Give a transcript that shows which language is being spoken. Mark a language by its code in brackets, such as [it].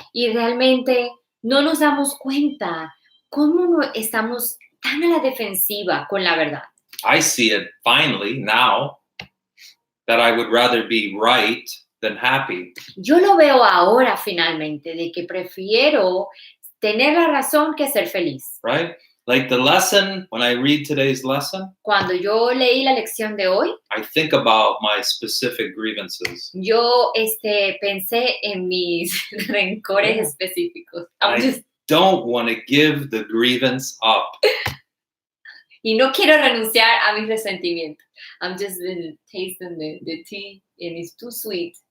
[es] Y realmente no nos damos cuenta cómo estamos tan a la defensiva con la verdad. [en] I see it finally now that I would rather be right than happy. [es] Yo lo veo ahora finalmente, de que prefiero tener la razón que ser feliz. [en] Right? Like the lesson, when I read today's lesson, [es] Cuando yo leí la lección de hoy, [en] I think about my specific grievances. [es] yo pensé en mis rencores [en] Yeah. [es] específicos. [en] Don't want to give the grievance up. [es] Y no quiero renunciar a mis resentimientos. [en] I'm just tasting the tea and it's too sweet.